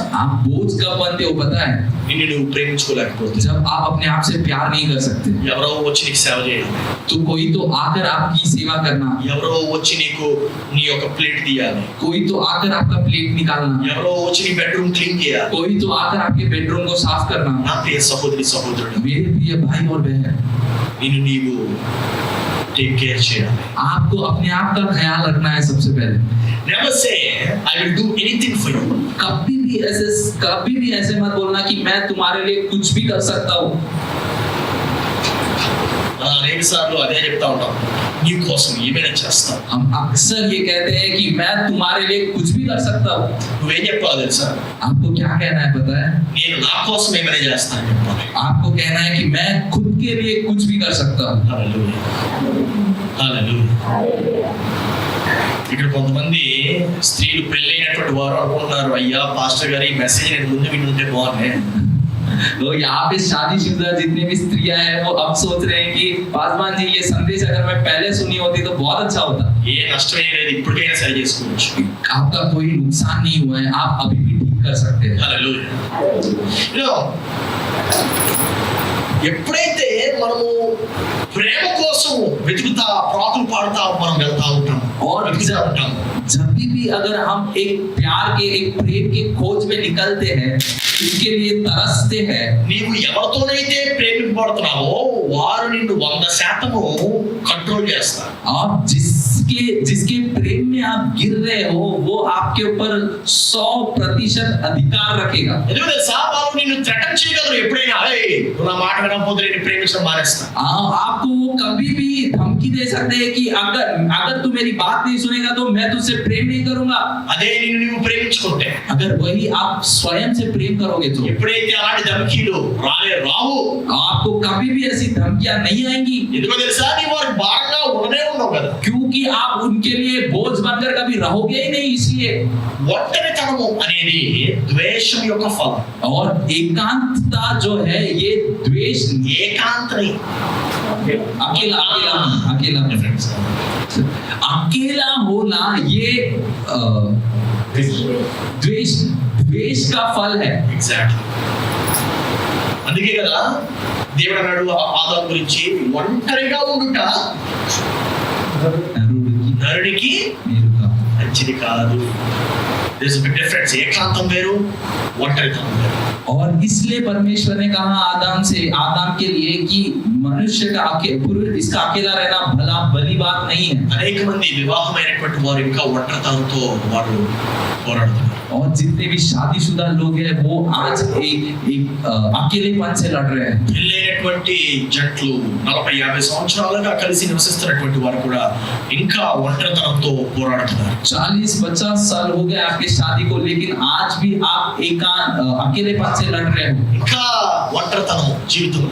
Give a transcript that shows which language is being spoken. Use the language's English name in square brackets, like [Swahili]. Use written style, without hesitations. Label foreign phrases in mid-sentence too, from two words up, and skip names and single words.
[Hindi] आप बोझ कब बनते हो पता है [Telugu] నిన్ను నువ్వు ప్రేమించుకోలేకపోతే [Hindi] जब आप अपने आप से प्यार नहीं कर सकते [Telugu] ఎవరో వచ్చి నీకు సేవ చేయాలి [Hindi] तो कोई तो आकर आपकी सेवा करना [Telugu] ఎవరో వచ్చి నీకు నీ యొక్క ప్లేట్ తీయాలి [Hindi] कोई तो आकर आपका प्लेट निकालना [Telugu] ఎవరో వచ్చి నీ [English] bedroom clean [Telugu] చేయాలి [Hindi] कोई तो आकर आपके बेडरूम को साफ करना [Telugu] నా ప్రియ సహోదరి సహోదరుడు [Hindi] मेरे प्रिय भाई और बहन [Telugu] నిన్ను నీవు [English] take care [Telugu] చేయాలి [Hindi] आपको अपने आप का ख्याल रखना है सबसे पहले [English] never say I will do anything for you [Hindi] कभी भी ऐसे मत बोलना कि मैं तुम्हारे लिए कुछ भी कर सकता हूँ [Telugu] మనం అనేక సార్లు అదే చెప్తా ఉంటాం, నీ కోసం ఏమైనా చేస్తాను. [Hindi] हम अक्सर ये कहते हैं कि मैं तुम्हारे लिए कुछ भी कर सकता हूँ. [Telugu] నువ్వేం చెప్పావు తెలుసా? [Hindi] आपको क्या कहना है पता है? [Telugu] నేను నా కోసం ఏమైనా చేస్తాను చెప్పాలి. [Hindi] आपको कहना है कि मैं खुद के लिए कुछ भी कर सकता हूँ. [Telugu] హల్లెలూయా, హల్లెలూయా. ఇక్కడ కొంతమంది స్త్రీలు పెళ్ళైనటువంటి వారు అనుకుంటున్నారు, అయ్యా పాస్టర్ గారు ఈ మెసేజ్ నేను ముందు వింటుంటే బాగుంది. [Hindi] तो यहाँ पे शादीशुदा जितनी भी स्त्रियां हैं वो अब सोच रहे हैं कि पासवान जी ये संदेश अगर मैं पहले सुनी होती तो बहुत अच्छा होता. [Telugu] ఏ నష్టం ఏం లేదు, ఇప్పటికైనా సరి చేసుకోవచ్చు. [Hindi] आपका कोई नुकसान नहीं हुआ है, आप अभी भी ठीक कर सकते हैं. [Telugu] హల్లెలూయా. ఎప్పుడైతే మనము ప్రేమ కోసం వెతుకుతా ప్రాకులు పాడుతా మనం వెళ్తా ఉంటాం [Hindi] और [Telugu] వెతుకుతా ఉంటాం. [Hindi] जब भी अगर हम एक प्यार के एक प्रेम के खोज में निकलते हैं, इसके लिए तरसते हैं, [Telugu] నీవు ఎవరితోనైతే ప్రేమింపబడుతున్నావో వారు నిన్ను 100% కంట్రోల్ చేస్తారు. [Hindi] आप जिसके प्रेम में आप गिर रहे हो वो आपके ऊपर 100% अधिकार रखेगा. [Telugu] ఎందుకంటే వాళ్ళు నిన్ను థ్రెటన్ చేయగలరు ఎప్పుడైనా, ఏయ్ నువ్వు నా మాట వినకపోతే నేను ప్రేమించడం మానేస్తా. [Hindi] आपको वो कभी भी धमकी दे सकते हैं कि अगर तू मेरी बात नहीं सुनेगा तो मैं तुझसे प्रेम नहीं करूंगा. [Telugu] అదే నిన్ను నువ్వు ప్రేమించుకుంటే, [Hindi] अगर वही आप स्वयं से प्रेम करोगे तो [Telugu] ఎప్పుడైతే అలాంటి ధమకీలు రావు, [Hindi] आपको कभी भी ऐसी धमकियां नहीं आएंगी. [Telugu] ఎందుకో తెలుసా? నీ వారికి భారంగా ఉండనే ఉండవు కదా. [Hindi] क्योंकि आप उनके लिए बोझ बनकर कभी रहोगे ही नहीं. इसलिए [Telugu] ఒంటరితనము అనేది ద్వేషం యొక్క ఫలం. [Hindi] और एकांतता जो है ये द्वेष, [Telugu] ఏకాంతని [Hindi] अकेला अकेला होना ये द्वेष का फल है. [Telugu] ఎగ్జాక్ట్లీ. అందుకే కదా దేవుడు అన్నాడు ఆదాము గురించి, ఒంటరిగా ఉండుట నరుడికి మంచిది కాదు. [English] There's a big difference. [Telugu] ఏకాంతం వేరు, ఒంటరితనం వేరు. [Hindi] और इसलिए परमेश्वर ने कहा आदम के लिए कि मनुष्य का इसका अकेला रहना भली बात नहीं है. [Telugu] అనేక మంది వివాహమైనటువంటి వారు ఇంకా ఒంటరితనంతో వారు పోరాడుతున్నారు. [Hindi] और जितने भी शादीशुदा लोग हैं वो आज एक अकेलेपन से लड़ रहे हैं. [Telugu] పెళ్ళైనటువంటి జట్లు 40-50 సంవత్సరాలుగా కలిసి నివసిస్తున్నటువంటి వారు కూడా ఇంకా ఒంటరితనంతో పోరాడుతున్నారు. [Hindi] 40-50 साल हो गए आपकी शादी को, लेकिन आज भी आप अकेलेपन से लड़ रहे हो. [Telugu] ఇంకా ఒంటరితనం జీవితంలో